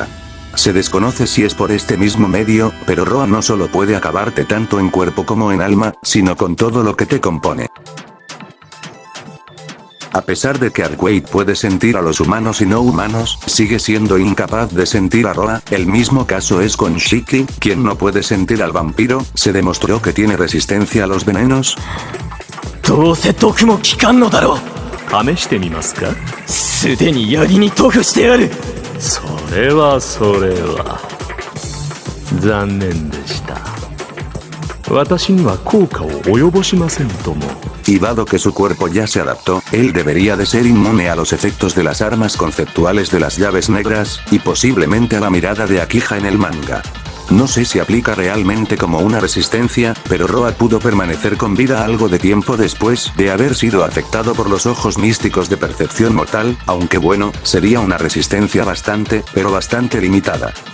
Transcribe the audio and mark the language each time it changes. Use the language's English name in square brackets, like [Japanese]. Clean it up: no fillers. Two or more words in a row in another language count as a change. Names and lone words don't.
[Spanish] Se desconoce si es por este mismo medio, pero Roa no solo puede acabarte tanto en cuerpo como en alma, sino con todo lo que te compone. A pesar de que Arcade puede sentir a los humanos y no humanos, sigue siendo incapaz de sentir a Roa. El mismo caso es con Shiki, quien no puede sentir al vampiro. Se demostró que tiene resistencia a los venenos. [Japanese] どうせ毒も効かんのだろう。試してみますか。すでに槍に塗布してある。それは残念でした。私には効果を及ぼしませんとも。 [Spanish] Y dado que su cuerpo ya se adaptó, él debería de ser inmune a los efectos de las armas conceptuales de las llaves negras, y posiblemente a la mirada de Akija en el manga. No sé si aplica realmente como una resistencia, pero Roa pudo permanecer con vida algo de tiempo después de haber sido afectado por los ojos místicos de percepción mortal, aunque bueno, sería una resistencia bastante limitada.